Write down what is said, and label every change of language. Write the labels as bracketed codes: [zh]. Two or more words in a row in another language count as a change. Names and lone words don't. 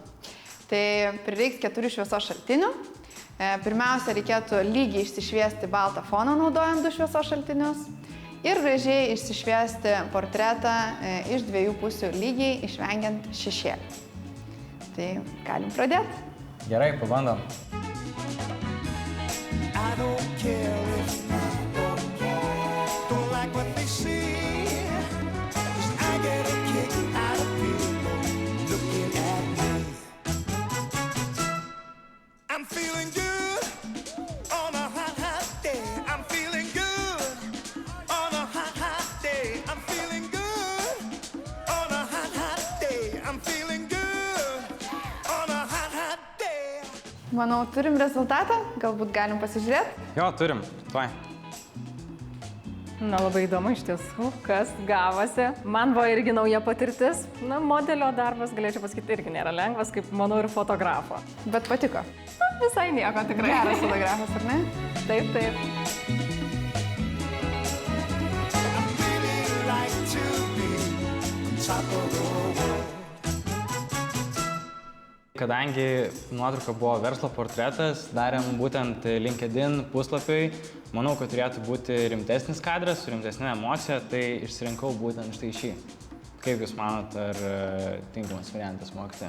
[lt] Tai prireiks 4 šviesos šaltinių. Pirmiausia, reikėtų lygiai išsišviesti baltą foną naudojant 2 šviesos šaltinius ir gražiai išsišviesti portretą iš 2 pusių lygiai, išvengiant šešėlį. Tai galim pradėti. Gerai, pabandom. [en] I don't care if people don't like what they see, 'cause I get a kick out of people looking at me. I'm feeling good on a hot, hot day. I'm feeling good on a hot, hot day. I'm feeling good on a hot, hot day. I'm feeling good on a hot, hot day. [lt] Manau, turim rezultatą, galbūt galim pasižiūrėti. Jo, turim. Tuoj. Na, labai įdomu iš tiesų, kas gavosi. Man buvo irgi nauja patirtis. Na, modelio darbas, galėčiau pasakyti, irgi nėra lengvas, kaip manau ir fotografo. Bet patiko. Na, visai nieko, tikrai. Geras fotografas, ar ne? Taip, taip. [en] I really like to be on top of the world. [lt] Kadangi nuotrauka buvo verslo portretas, darėm būtent LinkedIn puslapiui. Manau, kad turėtų būti rimtesnis kadras, su rimtesnė emocija, tai išsirinkau būtent štai šį. Kaip Jūs manot, ar tinkamas variantas mokyti?